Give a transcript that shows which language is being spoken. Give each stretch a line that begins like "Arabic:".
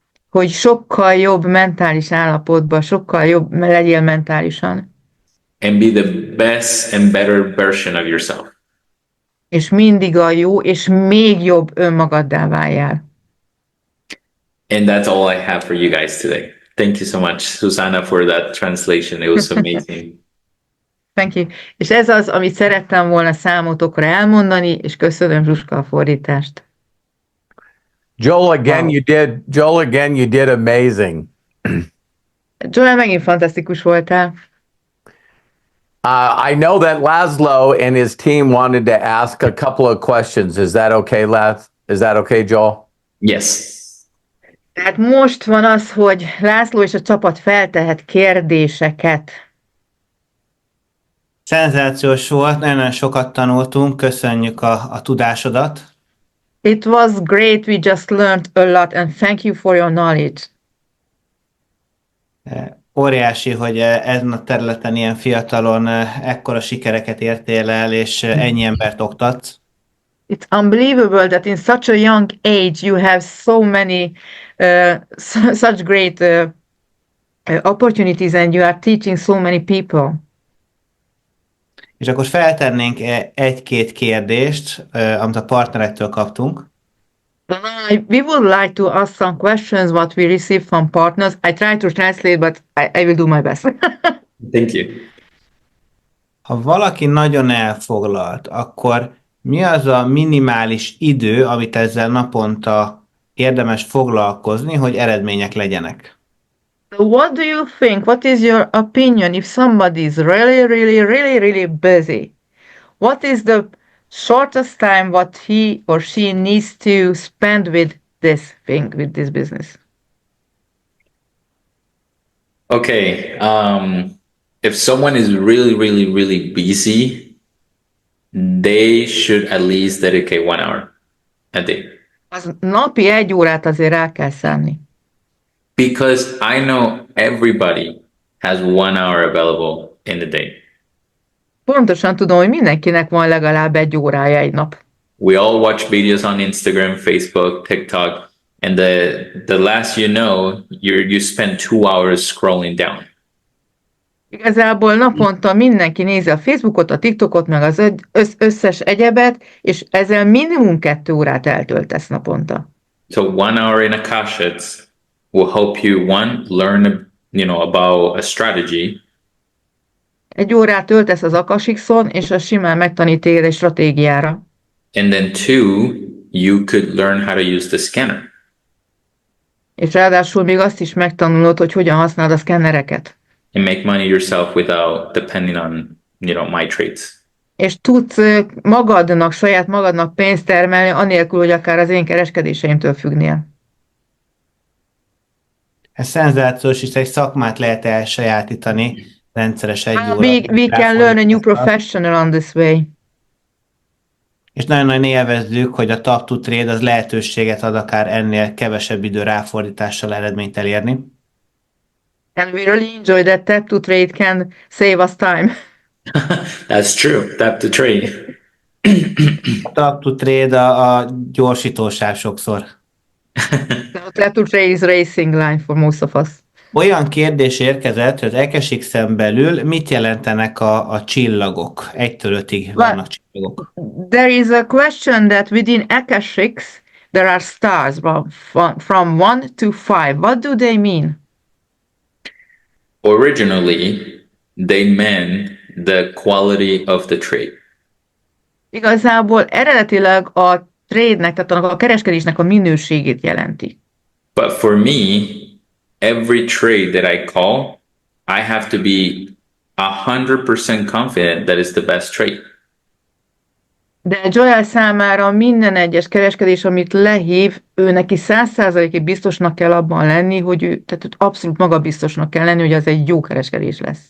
Hungarian: hogy sokkal jobb mentális állapotban, sokkal jobb legyél mentálisan,
English: and be the best and better version of yourself.
Hungarian: és mindig a jó, és még jobb önmagaddá váljál.
English: And that's all I have for you guys today. Thank you so much, Susanna, for that translation. It was amazing. Thank you.
Hungarian: És ez az, amit szerettem volna számotokra elmondani, és köszönöm Zsuska a fordítást.
English: Joel, again, you did amazing.
Hungarian: Joel, megint fantasztikus voltál.
English: I know that Laszlo and his team wanted to ask a couple of questions. Is that okay, Is that okay, Joel? Yes.
Hungarian: Tehát most van az, hogy László és a csapat feltehet kérdéseket. Szenzációs volt, nagyon sokat tanultunk, köszönjük a tudásodat.
English: It was great, we just learned a lot, and thank you for your knowledge.
Hungarian: Óriási, hogy ezen a területen ilyen fiatalon ekkora sikereket értél el, és ennyi embert oktatsz.
English: It's unbelievable that in such a young age you have so many, such great opportunities and you are teaching so many people.
Hungarian: És akkor feltennénk egy-két kérdést, amit a partnerektől kaptunk.
English: We would like to ask some questions what we received from partners. I try to translate, but I will do my best. Thank you.
Hungarian: Ha valaki nagyon elfoglalt, akkor mi az a minimális idő, amit ezzel naponta érdemes foglalkozni, hogy eredmények legyenek?
English: What do you think? What is your opinion if somebody is really busy? What is the shortest time what he or she needs to spend with this thing, with this business? Okay. If someone is really busy, they should at least dedicate 1 hour a day.
Hungarian: Az napi 1 órát azért rá kell szánni.
English: Because I know everybody has 1 hour available in the day.
Hungarian: Pontosan tudom, hogy mindenkinek van legalább 1 órája egy nap.
English: We all watch videos on Instagram, Facebook, TikTok, and the last you know, you spend 2 hours scrolling down.
Hungarian: Igazából naponta mindenki nézi a Facebookot, a TikTokot, meg az összes egyebet, és ezzel minimum 2 órát eltöltesz naponta.
English: So 1 hour in AKASHX will help you, one, learn, about a strategy.
Hungarian: 1 órát töltesz az AKASHX-on, és az simán megtanít téged egy stratégiára.
English: And then 2, you could learn how to use the scanner.
Hungarian: És ráadásul még azt is megtanulod, hogy hogyan használod a szkennereket.
English: And make money yourself without depending on, my trades.
Hungarian: és tudsz magadnak, saját magadnak pénzt termelni, anélkül, hogy akár az én kereskedéseimtől függnél. Ez szenzációs, és egy szakmát lehet elsajátítani rendszeres egy óra
English: We can learn a new
Hungarian: ráfordítással.
English: professional on this way.
Hungarian: És nagyon-nagyon élvezzük, hogy a Tap to Trade az lehetőséget ad akár ennél kevesebb idő ráfordítással eredményt elérni.
English: And we really enjoy that tap to trade can save us time. That's true. Tap to trade.
Hungarian: A Tap to Trade a gyorsítóság sokszor.
English: So tap to trade is racing line for most of us.
Hungarian: Olyan kérdés érkezett, hogy az AKASHX-en belül mit jelentenek a csillagok? 1-től 5-ig vannak csillagok.
English: There is a question that within AKASHX there are stars from 1 to 5. What do they mean? Originally, they meant the quality of the trade.
Hungarian: Igazából eredetileg a trade-nek, tehát annak a kereskedésnek a minőségét jelenti.
English: But for me, every trade that I call, I have to be 100% confident that it's the best trade.
Hungarian: De Joel számára minden egyes kereskedés, amit lehív, ő neki 100%-ig biztosnak kell abban lenni, hogy ő, tehát abszolút magabiztosnak kell lenni, hogy az egy jó kereskedés lesz.